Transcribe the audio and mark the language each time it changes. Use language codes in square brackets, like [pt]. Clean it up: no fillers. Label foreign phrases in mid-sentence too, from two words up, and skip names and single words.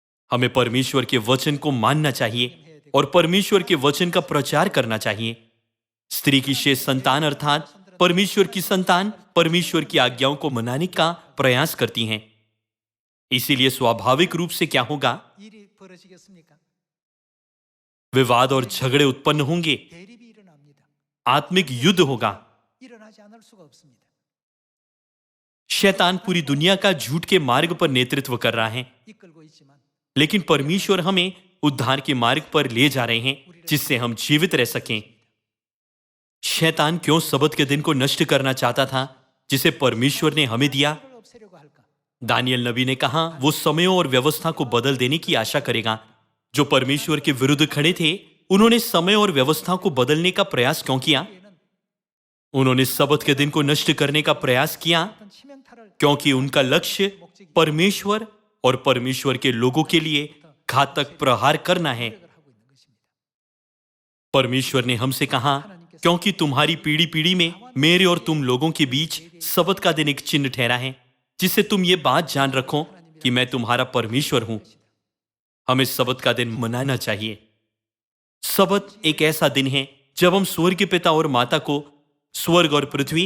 [hi] हमें परमेश्वर के वचन को मानना चाहिए और परमेश्वर के वचन का प्रचार करना चाहिए। स्त्री की शेष संतान अर्थात परमेश्वर की संतान परमेश्वर की आज्ञाओं को मनाने का प्रयास करती हैं। इसीलिए स्वाभाविक रूप से क्या होगा? [ko] 일이 벌어지겠습니까? [hi] विवाद और झगड़े उत्पन्न होंगे, [ko] 대립이 일어납니다. [hi] आत्मिक युद्ध होगा। [ko] 일어나지 않을 수가 없습니다. [hi] शैतान पूरी दुनिया का झूठ के मार्ग पर नेतृत्व कर रहा है, [ko] 이끌고 있지만 [hi] लेकिन परमेश्वर हमें उद्धार के मार्ग पर ले जा रहे हैं जिससे हम जीवित रह सकें। शैतान क्यों सबत के दिन को नष्ट करना चाहता था जिसे परमेश्वर ने हमें दिया? [ko] 그걸 없애려고 할까? [hi] दानियल नबी ने कहा वो समयों और व्यवस्था को बदल देने की आशा करेगा। जो परमेश्वर के विरुद्ध खड़े थे उन्होंने समय और व्यवस्था को बदलने का प्रयास क्यों किया? उन्होंने सबत के दिन को नष्ट करने का प्रयास किया [ko] 어떤 치명타를 [hi] क्योंकि उनका लक्ष्य परमेश्वर और परमेश्वर के लोगों के लिए घातक प्रहार करना है। [ko] 하고 있는 것입니다. [hi] परमेश्वर ने हमसे कहा क्योंकि तुम्हारी पीढ़ी पीढ़ी में मेरे और तुम लोगों के बीच सबत का दिन एक चिन्ह ठहरा है जिससे तुम ये बात जान रखो कि मैं तुम्हारा परमेश्वर हूं। हमें सबत का दिन मनाना चाहिए। सबत एक ऐसा दिन है जब हम स्वर्ग के पिता और माता को स्वर्ग और पृथ्वी